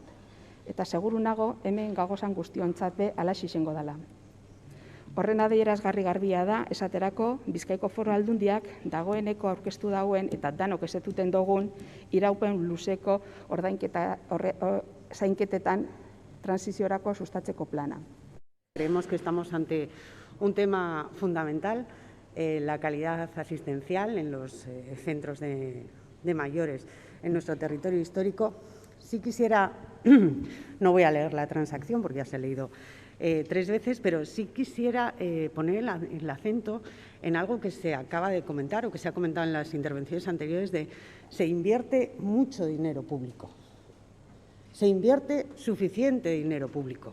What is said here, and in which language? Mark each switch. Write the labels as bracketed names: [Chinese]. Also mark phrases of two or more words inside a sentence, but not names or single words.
[Basque] Eta seguru nago hemen gagozan guztiontzat be alaxe izango dela. Horren adierazgarri garbia da, esaterako, Bizkaiko Foru Aldundiak dagoeneko aurkeztu dauen eta danok ezetuten dugun iraupen luzeko zainketetan transiziorako sustatzeko plana. [Spanish] Creemos que estamos ante un tema fundamental, la calidad asistencial en los centros de mayores en nuestro territorio histórico. Sí quisiera, no voy a leer la transacción porque ya se ha leído 3 veces, pero sí quisiera poner el acento en algo que se acaba de comentar o que se ha comentado en las intervenciones anteriores: se invierte mucho dinero público, se invierte suficiente dinero público.